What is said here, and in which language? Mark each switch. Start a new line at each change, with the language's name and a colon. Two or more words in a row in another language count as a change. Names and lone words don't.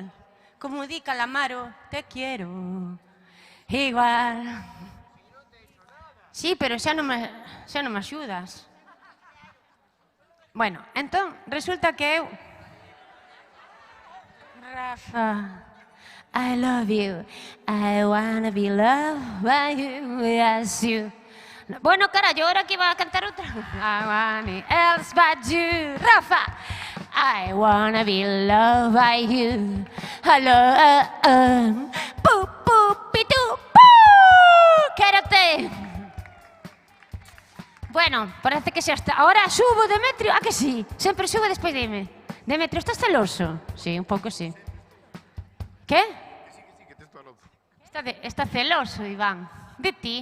Galician: Como di Calamaro,
Spanish: te quiero igual.
Galician: Sí, pero xa non me axudas. Bueno, entón, resulta que eu... Rafa,
English: I love you. I wanna be loved by you, yes you.
Galician: Bueno, carallo, ahora que iba a cantar outra.
English: I want else but you. Rafa, I wanna be loved by you. Hello, pitu,
Galician: quérote. Bueno, parece que xa está. Ahora subo, Demetrio. Ah, que sí? Sempre subo despois dime. Demetrio, estás celoso? Sí, un pouco sí. Que? Que te estou celoso. Está celoso, Iván. De ti.